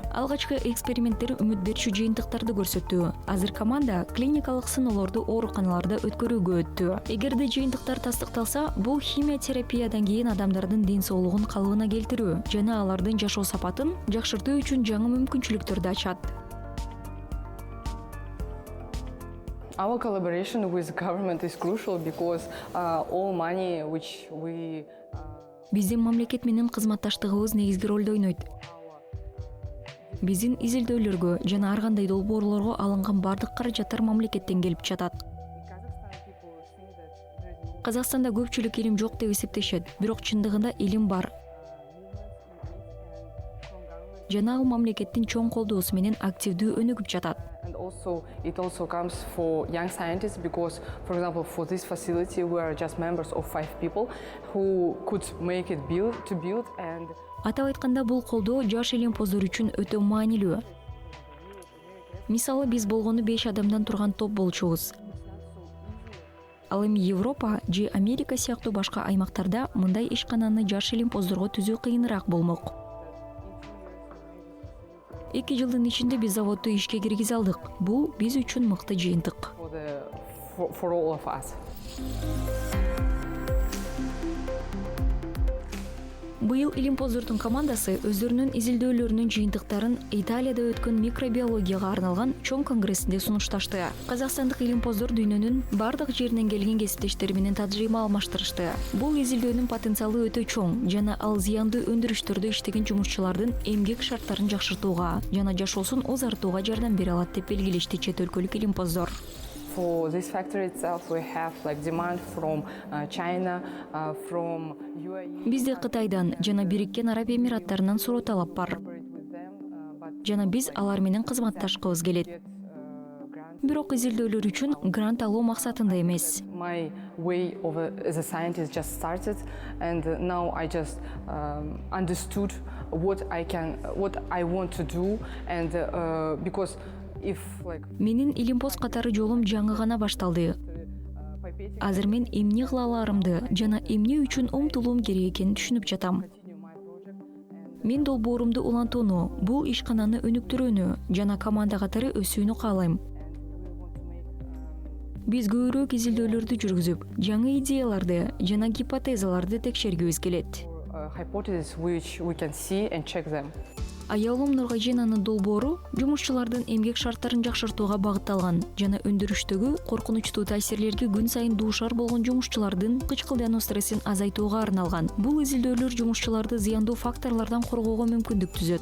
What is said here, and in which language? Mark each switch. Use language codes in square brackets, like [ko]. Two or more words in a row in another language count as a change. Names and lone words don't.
[ky] Алгачкы эксперименттер үмүт берчү жыйынтыктарды көрсөттү. Азыр команда клиникалык сыноолорду ооруканаларда өткөрүүгө өттү. Эгерде жыйынтыктар тастыкталса, бул химия терапиядан кийин адамдардын ден соолугун калыбына келтирүү жана алардын жашоо сапатын жакшыртуу үчүн жаңы мүмкүнчүлүктөрдү ачат. [en] Our collaboration with the government is crucial because all money which we [ky] Биздин мамлекет менен кызматташтыгыбыз негизги ролду ойнойт. Биздин изилдөөлөргө жана ар кандай долбоорлорго алынган бардык каражаттар мамлекеттен келип жатат. Казакстанда көпчүлүк илим жок деп эсептешет, бирок чындыгында илим бар. Жана ал мамлекеттин чоң колдоосу менен активдүү өнүгүп жатат. [en] And also, it also comes for young scientists because, for example, for this facility, we are just members of 5 people who could make it build and. [ky] Атап айтканда, бул колдоо жаш илимпоздор үчүн өтө маанилүү. Мисалы, биз болгону 5 адамдан турган топ болчубуз. Ал эми Европа же Америка сыяктуу башка аймактарда мындай ишкананы жаш илимпоздорго түзүү кыйыныраак болмок. 2 жылдын ичинде биз заводду ишке киргизе алдык. Бул биз үчүн мыкты жыйынтык. [en] For all of us. [ky] Быйыл илимпоздордун командасы өздөрүнүн изилдөөлөрүнүн жыйынтыктарын Италияда өткөн микробиологияга арналган чоң конгрессинде сунушташты. Казакстандык илимпоздор дүйнөнүн бардык жеринен келген кесиптештери менен тажрыйба алмаштырышты. Бул изилдөөнүн потенциалы өтө чоң жана ал зыяндуу өндүрүштөрдө иштеген жумушчулардын эмгек шарттарын жакшыртууга жана жашоосун узартууга жардам бере алат деп белгилешти чет өлкөлүк илимпоздор. [en] For this factory itself, we have demand from China, from UAE. [ky] Бизде Кытайдан жана Бириккен Араб Эмираттарынан суроо талап бар. Жана биз алар менен кызматташкыбыз келет. Бирок изилдөөлөр үчүн грант алуу максатында эмес. [en] My way as a scientist just started, and now I just understood what I want to do, and because. [ky] Менин илимпоз катары жолум жаңы гана башталды. Азыр мен эмне кыла аларымды жана эмне үчүн умтулуум керек экенин түшүнүп жатам. Мен долбоорумду улантууну, бул ишкананы өнүктүрүүнү жана команда катары өсүүнү каалайм. Биз көбүрөөк изилдөөлөрдү жүргүзүп, жаңы идеяларды жана гипотезаларды текшергибиз келет. [en] Hypotheses which we can see and check them. [ky] Аялым Нургожинанын долбоору жумушчулардын эмгек шарттарын жакшыртууга багытталган жана өндүрүштөгү коркунучтуу таасирлерге күн сайын дуушар болгон жумушчулардын кычкылдануу стрессин азайтууга арналган. Бул изилдөөлөр жумушчуларды зыяндуу факторлордон коргоого мүмкүндүк түзөт.